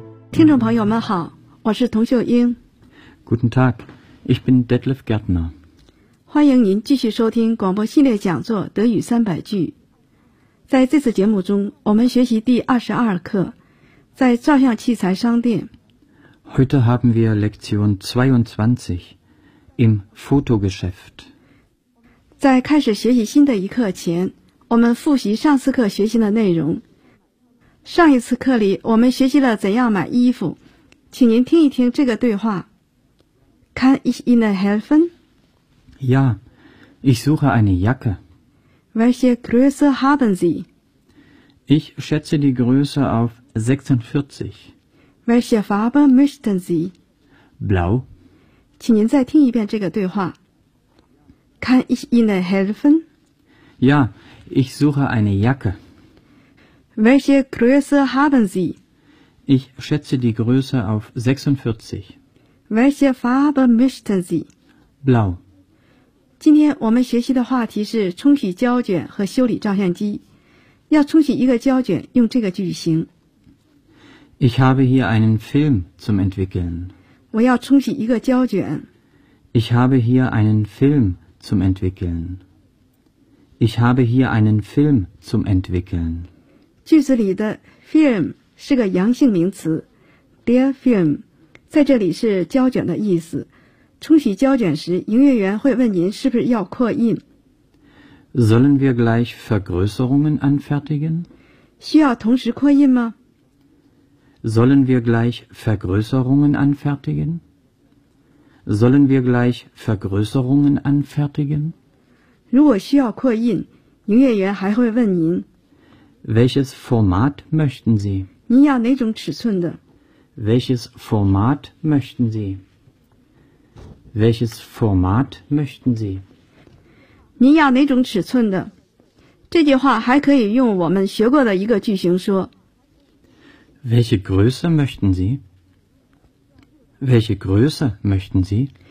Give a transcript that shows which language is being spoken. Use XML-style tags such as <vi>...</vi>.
<zh>听众朋友们好，我是童秀英。</zh> <de>Guten Tag, ich bin Detlef Gärtner。</de> <zh>欢迎您继续收听广播系列讲座《德语三百句》。在这次节目中，我们学习第22课，在照相器材商店。</zh> <de>Heute haben wir Lektion 22 im Fotogeschäft。</de> <zh>在开始学习新的一课前，我们复习上次课学习的内容。上一次课里我们学习了怎样买衣服，请您听一听这个对话。</zh> <de>Kann ich Ihnen helfen? Ja, ich suche eine Jacke. Welche Größe haben Sie? Ich schätze die Größe auf 46. Welche Farbe möchten Sie? Blau.</de> <zh>请您再听一遍这个对话。</zh> <de>Kann ich Ihnen helfen? Ja, ich suche eine Jacke. Welche Größe haben Sie? Ich schätze die Größe auf 46. Welche Farbe möchten Sie? Blau.</de> <zh>今天我们学习的话题是冲洗胶卷和修理照相机。要冲洗一个胶卷，用这个句型。</zh> <de>Ich habe hier einen Film zum Entwickeln.</de> <zh>我要冲洗一个胶卷。</zh> <de>Ich habe hier einen Film zum Entwickeln. Ich habe hier einen Film zum Entwickeln.</de> <zh>句子里的 film 是个阳性名词 ，der film 在这里是胶卷的意思。冲洗胶卷时，营业员会问您是不是要扩印。</zh> <de>Sollen wir gleich Vergrößerungen anfertigen？</de> <zh>需要同时扩印吗</zh> <de>？Sollen wir gleich Vergrößerungen anfertigen？ Sollen wir gleich Vergrößerungen anfertigen？</de> <zh>如果需要扩印，营业员还会问您。</zh> <de>Welches Format möchten Sie?</de> <zh>您要哪种尺寸的</zh> <de>？Welches Format möchten Sie? Welches Format möchten Sie?</de> <zh>您要哪种尺寸的？这句话还可以用我们学过的一个句型说。</zh> <de>Welche Größe möchten Sie? Welche Größe möchten Sie?</de>